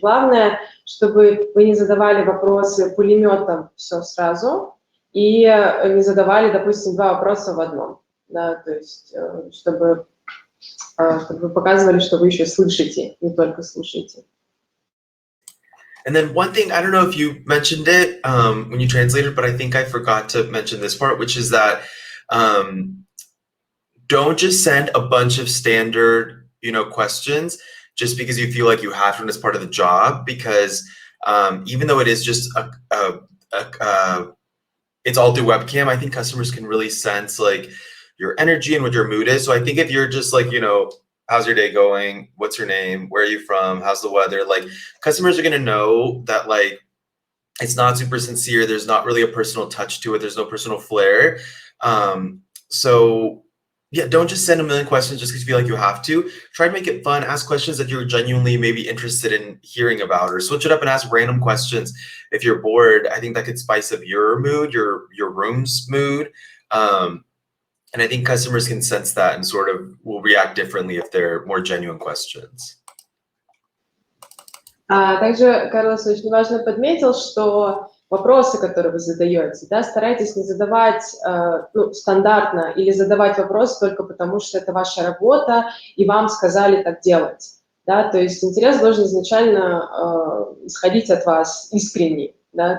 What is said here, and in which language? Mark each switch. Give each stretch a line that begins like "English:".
Russian: Главное, чтобы вы не задавали вопросы пулеметом все сразу, и не задавали, допустим, два вопроса в одном. Да, то есть чтобы вы показывали, что вы еще слышите, не только слушаете.
English: And then one thing, I don't know if you mentioned it when you translated, but I think I forgot to mention this part, which is that don't just send a bunch of standard, you know, questions just because you feel like you have to as part of the job, because even though it is just it's all through webcam, I think customers can really sense like your energy and what your mood is. So I think if you're just like, you know, how's your day going? What's your name? Where are you from? How's the weather? Like customers are going to know that like it's not super sincere. There's not really a personal touch to it. There's no personal flair. So yeah, don't just send a million questions just because you feel like you have to. Try to make it fun. Ask questions that you're genuinely maybe interested in hearing about, or switch it up and ask random questions. If you're bored, I think that could spice up your mood, your room's mood. And I think customers can sense that and sort of will react differently if they're more genuine questions.
Russian: Также Карлос очень важно подметил, что вопросы, которые вы задаете, да, старайтесь не задавать стандартно или задавать вопрос только потому, что это ваша работа и вам сказали так делать. Да? То есть интерес должен изначально исходить от вас искренний. Да?